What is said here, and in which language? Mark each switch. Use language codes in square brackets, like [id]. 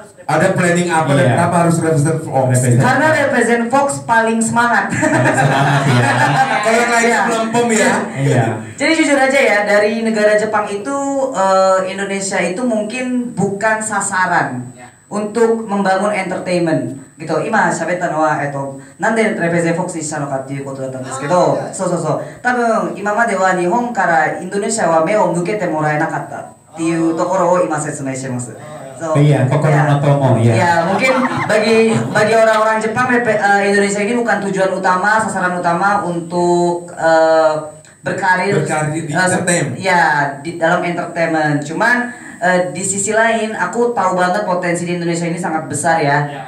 [id] Ada planning apa dan kenapa harus represent Fox? Karena represent Fox paling semangat. Semangat ya. Kalau yang lainnya melempem ya. Iya. Jadi jujur aja ya, dari negara Jepang itu Indonesia itu mungkin bukan sasaran untuk membangun entertainment gitu。 [ja] 今喋ったのはなんでレペゼンフォックスにしたのかっていうことだったんですけど、そう。多分今までは日本からインドネシアは目を向けてもらえなかったっていうところを今説明してます。 [id] Iya, Kokoro no Tomo ya. Ya, mungkin bagi orang-orang Jepang Indonesia ini bukan tujuan utama, sasaran utama untuk berkarir di entertainment. Ya, di dalam entertainment. Cuman di sisi lain aku tahu banget potensi di Indonesia ini sangat besar ya.